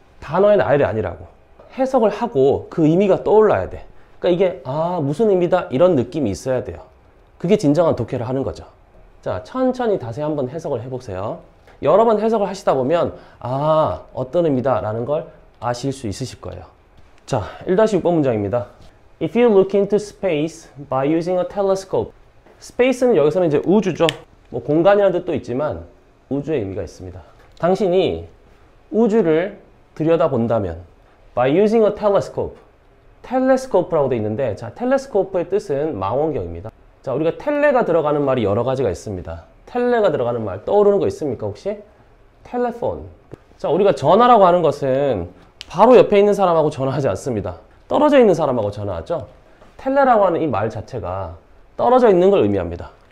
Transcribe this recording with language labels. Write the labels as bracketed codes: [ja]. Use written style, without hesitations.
[ko] 단어의 나열이 아니라고. 해석을 하고 그 의미가 떠올라야 돼. 그러니까 이게 무슨 의미다 이런 느낌이 있어야 돼요. 그게 진정한 독해를 하는 거죠. 자, 천천히 다시 한번 해석을 해보세요. 여러 번 해석을 하시다 보면 어떤 의미다 라는 걸 아실 수 있으실 거예요. 자, 1-6번 문장입니다. [en] If you look into space by using a telescope. [ko] space는 여기서는 이제 우주죠. 뭐 공간이라는 뜻도 있지만 우주의 의미가 있습니다. 당신이 우주를 들여다본다면 [en] by using a telescope. [ko] 텔레스코프라고 돼 있는데 자, 텔레스코프의 뜻은 망원경입니다. 자, 우리가 텔레가 들어가는 말이 여러 가지가 있습니다. 텔레가 들어가는 말 떠오르는 거 있습니까 혹시? 텔레폰. 자, 우리가 전화라고 하는 것은 바로 옆에 있는 사람하고 전화하지 않습니다. 떨어져 있는 사람하고 전화하죠. 텔레라고 하는 이 말 자체가 떨어져 있는 걸 의미합니다.